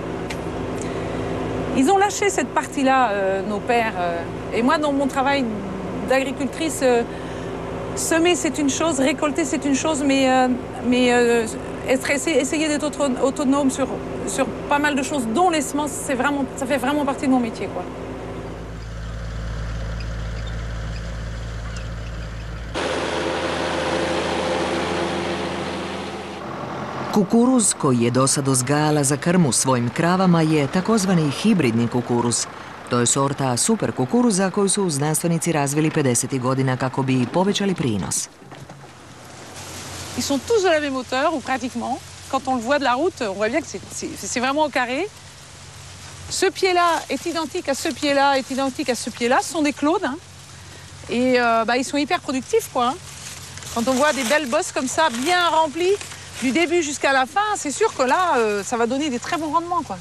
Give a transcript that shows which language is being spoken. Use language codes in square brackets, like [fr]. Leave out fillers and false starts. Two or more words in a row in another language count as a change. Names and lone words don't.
[fr] Ils ont lâché cette partie-là, nos pères. Et moi, dans mon travail d'agricultrice, semer, c'est une chose, récolter, c'est une chose, mais essayer d'être autonome sur pas mal de choses, dont les semences, ça fait vraiment partie de mon métier, quoi. [hr] Kukuruz koji je dosad uzgajala za krmu svojim kravama je takozvani hibridni kukuruz. To je sorta super kukuruza koju su znanstvenici razvili 50. godina kako bi povećali prinos. [fr] Ils sont tous de la même hauteur, ou pratiquement. Quand on le voit de la route, on voit bien que c'est vraiment au carré. Ce pied-là est identique à ce pied-là, est identique à ce pied-là. Ce sont des clones. Hein. Et ils sont hyper productifs, quoi. Hein. Quand on voit des belles bosses comme ça, bien remplies, du début jusqu'à la fin, c'est sûr que là, ça va donner des très bons rendements, quoi.